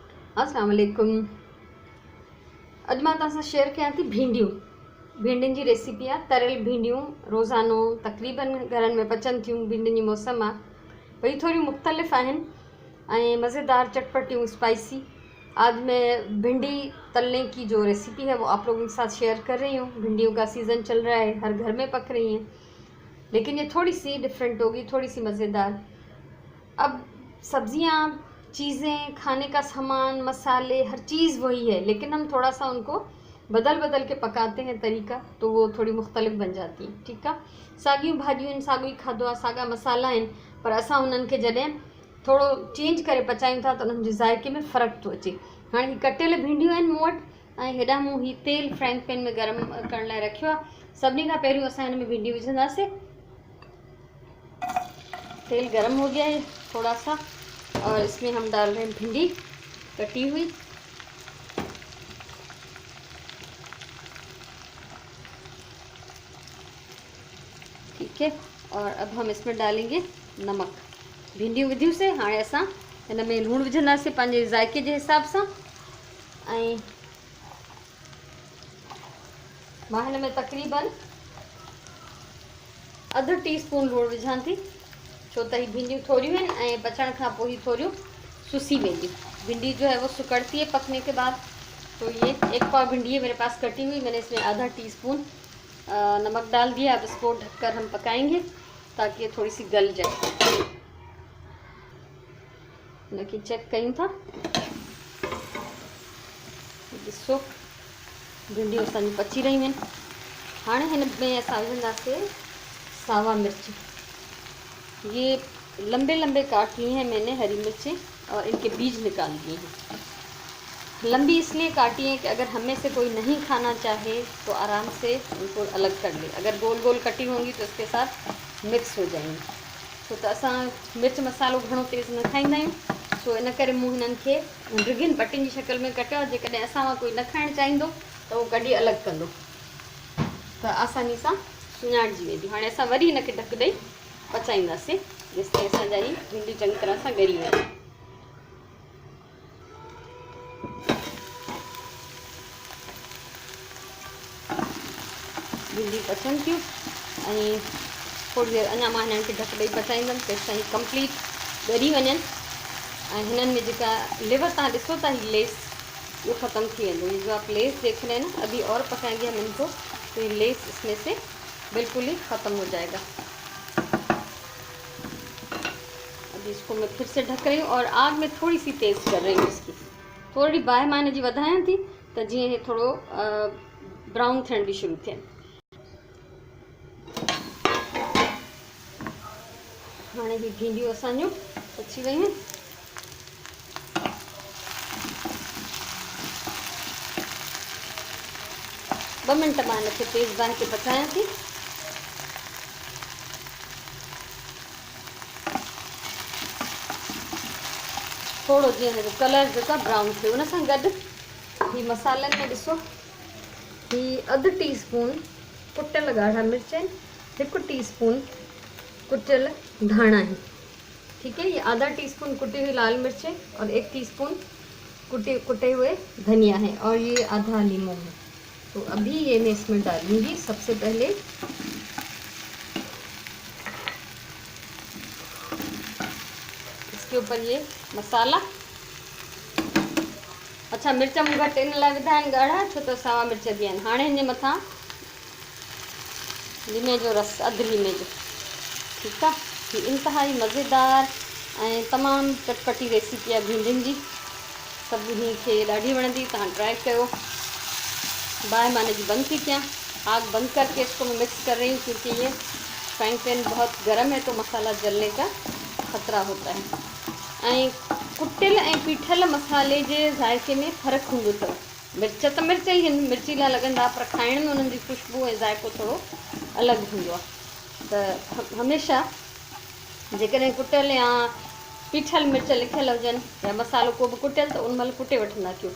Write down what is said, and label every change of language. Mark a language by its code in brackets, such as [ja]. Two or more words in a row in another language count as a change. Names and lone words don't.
[sd] अस्सलाम वालेकुम। अॼु मां तव्हां सां शेयर कयां थी भिंडियुनि जी रेसिपी आहे। तरियल भिंडियूं रोज़ानो तक़रीबन घरनि में पचनि थियूं। भिंडियुनि जी मौसम आहे, वही थोड़ी मुख़्तलिफ़ आहिनि ऐं मज़ेदार चटपटियूं स्पाइसी। [hi] आज मैं भिंडी तलने की जो रेसिपी है वो आप लोगों के साथ शेयर कर रही हूँ। भिंडियों का सीज़न चल रहा है, हर घर में पक रही हैं, लेकिन ये थोड़ी सी डिफरेंट होगी, थोड़ी सी मज़ेदार। अब सब्जियां, चीज़ें, खाने का सामान, मसाले, हर चीज़ वही है, लेकिन हम थोड़ा सा उनको बदल बदल के पकाते हैं तरीका, तो वो थोड़ी मुख़्तलिफ़ बन जाती है। [sd] ठीकु आहे। साॻियूं भाॼियूं आहिनि, साॻियो ई खाधो आहे, साॻा मसाला आहिनि, पर असां उन्हनि खे जॾहिं थोरो चेंज करे पचायूं था त उन्हनि जे ज़ाइक़े में फ़र्क़ु थो अचे। हाणे ही कटियल भिंडियूं आहिनि मूं वटि, ऐं हेॾां मूं ही तेल [en] frying pan [sd] में गरम करण लाइ रखियो आहे। सभिनी खां पहिरियों असां हिन में भिंडियूं विझंदासीं। [hi] तेल गरम हो गया है थोड़ा सा, और इसमें हम डाल रहे हैं भिंडी कटी हुई। ठीक है, और अब हम इसमें डालेंगे नमक। [sd] भिंडियूं विधियूं से हाणे असां हिन में लूणु विझंदासीं पंहिंजे ज़ाइक़े जे हिसाब सां। ऐं मां हिन में तक़रीबन अधु टीस्पून लूणु विझां थी, छो त ही भिंडियूं थोड़ियूं आहिनि ऐं पचण खां पोइ ही थोड़ियूं सुसी वेंदियूं। [hi] भिंडी जो है वो सुकड़ती है पकने के बाद। तो ये एक पाव भिंडी है मेरे पास कटी हुई, मैंने इसमें आधा टीस्पून नमक डाल दिया। अब इसको ढककर हम पकाएंगे ताकि ये थोड़ी सी गल जाए। [sd] इनकी चेक कयूं था, ॾिसो भिंडियूं असांजी पची रहियूं आहिनि। हाणे हिन में असां विझंदासीं सावा मिर्च। [hi] ये लंबे लंबे काट लिए हैं मैंने हरी मिर्चें, और इनके बीज निकाल दिए हैं। लंबी इसलिए काटी है कि अगर हमें से कोई नहीं खाना चाहे तो आराम से उनको अलग कर ले। अगर गोल गोल कटी होंगी तो उसके साथ मिक्स हो जाएंगी। [sd] छो त असां मिर्च मसालो घणो तेज़ न खाईंदा आहियूं, सो इन करे मूं हिननि खे रिगिन पटियुनि जी शक्ल में कटियो। जेकॾहिं असां वटि कोई न खाइणु चाहींदो त उहो कढी अलॻि कंदो त आसानी सां सुञाणिजी वेंदी। हाणे असां वरी हिनखे ढक ॾेई पचाईंदासीं जेसिताईं असांजा ही भिंडी चङी तरह सां ॻरी वञे। भिंडी पचनि थियूं ऐं थोड़ी देरि अञा मां हिननि खे ढक ॾेई पचाईंदमि तेसिताईं ही कंप्लीट ॻरी वञनि। ऐं हिननि में जेका लिवर तव्हां ॾिसो था ही लेस, वो ख़त्म थी वेंदो। [hi] ये जो आप लेस देख रहे हैं ना, अभी और पकाएंगे हम इनको तो ये लेस इसमें से बिल्कुल ही ख़त्म हो जाएगा। अभी इसको मैं फिर से ढक रही हूँ और आग में थोड़ी सी तेज़ कर रही हूँ। [sd] इसकी थोड़ी बाहि मां हिन जी वधायां थी त जीअं हे थोड़ो ब्राउन थियण बि शुरू थियनि। हाणे ही भिंडियूं असांजूं पची वयूं आहिनि। ॿ मिंट मां हिनखे तेज़ बाहि ते पचायां थी। थोड़ो जीअं हिनजो कलर जेको आहे ब्राउन थियो, उन सां गॾु ही मसालनि में ॾिसो ही अधु टीस्पून कुटियल ॻाढ़ा मिर्च आहिनि, 1 टीस्पून कुटियल धाणा आहिनि। [hi] ठीक है, ये आधा टीस्पून कुटी हुई लाल मिर्च है और 1 टीस्पून कुटे हुए धनिया है, और ये आधा लीमू है। तो अभी ये मैं इसमें डालूंगी सबसे पहले इसके ऊपर ये मसाला। [sd] अच्छा, मिर्च मूंखा टिन लाइ विधा आहिनि ॻाढ़ा, छो त सावा मिर्च बि आहिनि। हाणे हिन जे मथां लीमे जो रस, अधु लीमे जो। ठीकु आहे, ही इंतिहाई मज़ेदार ऐं तमामु चटपटी रेसिपी आहे भिंडियुनि जी। सभिनी खे ॾाढी वणंदी, तव्हां ट्राई कयो। बाहि मां हिनजी बंदि थी कयां। [hi] आग बंद करके इसको मैं मिक्स कर रही हूँ, क्योंकि ये [en] frying pan [hi] बहुत गर्म है तो मसाला जलने का खतरा होता है। [sd] ऐं कुटियल ऐं पीठल मसाले जे ज़ाइक़े में फ़र्क़ु हूंदो अथव। मिर्च त मिर्च ई आहिनि, मिर्चीला लॻंदा, पर खाइण में उन्हनि जी ख़ुशबू ऐं ज़ाइक़ो थोरो अलॻि हूंदो आहे। त हमेशह जेकॾहिं कुटियल या पीठल मिर्च लिखियल हुजनि या मसालो को बि कुटियल, त उन महिल कुटे वठंदा कयो।